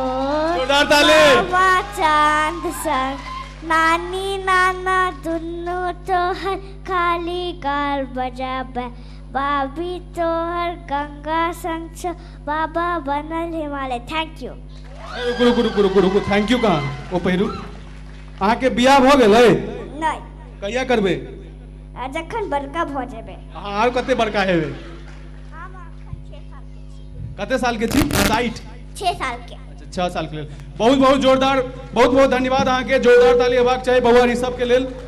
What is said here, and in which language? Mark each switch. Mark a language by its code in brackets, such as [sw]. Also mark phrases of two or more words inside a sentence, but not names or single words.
[mai] चांद संग नानी नाना दुन्नु तोहर खाली कार बजाबे बाबी तोहर गंगा संग छो बाबा बनल हिमालय। [en] Thank you. [mai] रुको [en] thank you [mai] कहाँ ओ पहिरू अहाँ के बियाह भ गेलै नहीं कहिया करबे जखन बड़का भ जेबे। अहाँ कते बड़का हेबे हम अखन 6 साल के छी। कते साल के छी 6 साल के। अच्छा 6 साल के लेल बहुत बहुत जोरदार बहुत बहुत धन्यवाद। अहाँ के जोरदार ताली हेबाक चाही बउआ ऋषभ के लेल।